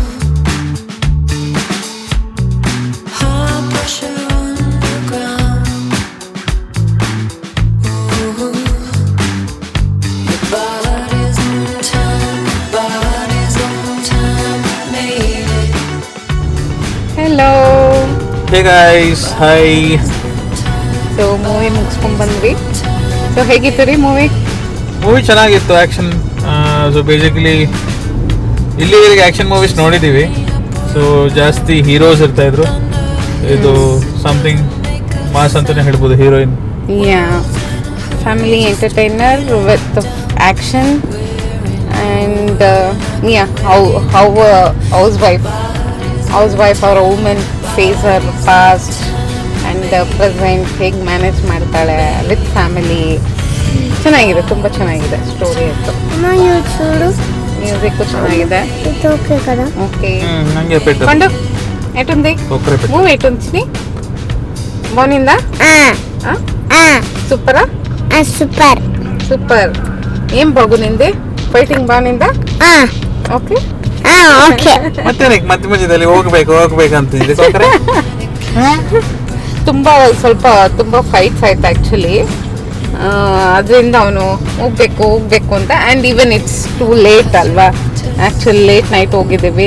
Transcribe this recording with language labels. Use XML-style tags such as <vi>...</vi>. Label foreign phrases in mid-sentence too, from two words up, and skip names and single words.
<en>High pressure underground. Ooh. Your body's on time, made it.</en> <kn>ಹೆಲೋ.</kn> <en>Hey guys, hi.</en> <kn>ಸೊ ಮೂವಿ ಮುಗಿಸ್ಕೊಂಡು ಬಂದ್ವಿ. ಸೊ ಹೇಗಿತ್ತು ರೀ ಮೂವಿ? ಮೂವಿ ಚೆನ್ನಾಗಿತ್ತು, ಆ್ಯಕ್ಷನ್. ಸೊ ಬೇಸಿಕಲಿ ಇಲ್ಲಿವರೆಗೆ</kn> <en>action movies</en> <kn>ನೋಡಿದ್ದೀವಿ. ಸೊ ಜಾಸ್ತಿ ಹೀರೋಸ್ ಇರ್ತಾಯಿದ್ರು. ಇದು</kn> <en>something mass</en> <kn>ಅಂತಲೇ ಹೇಳ್ಬೋದು. ಹೀರೋಯಿನ್</kn> <en>ya family entertainer with action and ya house wife ಅವರ women face her past and present</en> <kn>ಹೇಗೆ ಮ್ಯಾನೇಜ್ ಮಾಡ್ತಾಳೆ</kn> <en>with family.</en> <kn>ಚೆನ್ನಾಗಿದೆ, ತುಂಬ ಚೆನ್ನಾಗಿದೆ ಸ್ಟೋರಿ ಇತ್ತು. ಅಮ್ಮ ಇವ್ರು చూడు, ಮ್ಯೂಸಿಕ್ಕು ಚೆನ್ನಾಗಿದೆ. ಇದು ಓಕೆ కదా?</kn> <te>ఓకే ನನಗೆ పెట్టు. పండు ఎటుంది ఒక్కరే పెట్టు. మూవీ ఎటుంది? బాగుందా? సూపరా? సూపర్. సూపర్. ఏం బాగుంది?</te> <kn>ಫೈಟಿಂಗ್ ಬಾನಿಂದ? ಓಕೆ ಓಕೆ. ಮತ್ತೆ ಮಧ್ಯ ಮಧ್ಯದಲ್ಲಿ ಹೋಗ್ಬೇಕಂತಿದ್ದೆ. ತುಂಬ ಫೈಟ್ಸ್ ಆಯ್ತು ಆ್ಯಕ್ಚುಲಿ. ಅದರಿಂದ ಅವನು ಹೋಗ್ಬೇಕು ಅಂತ.</kn> <en>and even it's too late ಅಲ್ವಾ, actually late night ಹೋಗಿದ್ದೀವಿ.</en>